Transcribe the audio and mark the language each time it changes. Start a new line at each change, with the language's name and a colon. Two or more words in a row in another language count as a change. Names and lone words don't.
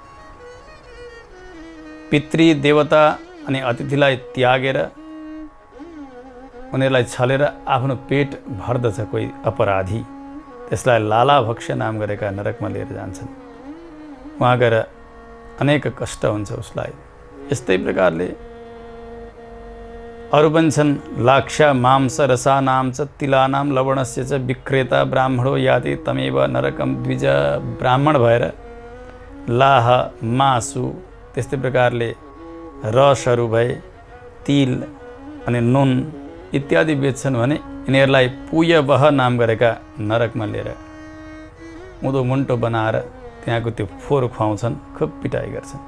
Nepali: पितृ देवता अनि अतिथिलाई त्यागेर उनीहरूलाई छलेर आफ्नो पेट भर्दछ कोही अपराधी, त्यसलाई लालाभक्ष्य नाम गरेका नरकमा लिएर जान्छन्। उहाँ गएर अनेक कष्ट हुन्छ उसलाई। यस्तै प्रकारले अरू पनि छन्।
Sanskrit: लाक्षा मांस रसानां च तिलानां लवणस्य च विक्रेता ब्राह्मणो याति तमेव नरकम द्विज।
Nepali: ब्राह्मण भएर लाह मासु त्यस्तै प्रकारले रसहरू भए, तिल अनि नुन इत्यादि बेच्छन् भने यिनीहरूलाई पुयवह नाम गरेका नरकमा लिएर उँधो मुन्टो बनाएर त्यहाँको त्यो फोहोर खुवाउँछन्, खुब पिटाइ गर्छन्।